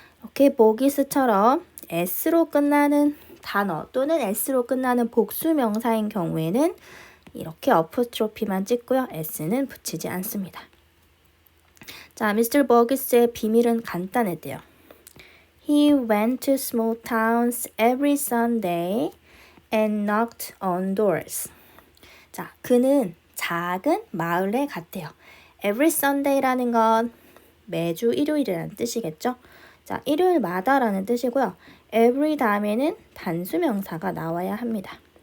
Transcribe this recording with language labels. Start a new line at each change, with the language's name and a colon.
Korean: 이렇게 보기스처럼 s로 끝나는 단어 또는 s로 끝나는 복수 명사인 경우에는 이렇게 apostrophe만 찍고요. s는 붙이지 않습니다. 자, Mr. Burgess의 비밀은 간단했대요.
English: He went to small towns every Sunday and knocked on doors.
Korean: 자, 그는 작은 마을에 갔대요. Every Sunday라는 건 매주 일요일이라는 뜻이겠죠? 자, 일요일마다라는 뜻이고요. Every 다음에는 단수명사가 나와야 합니다.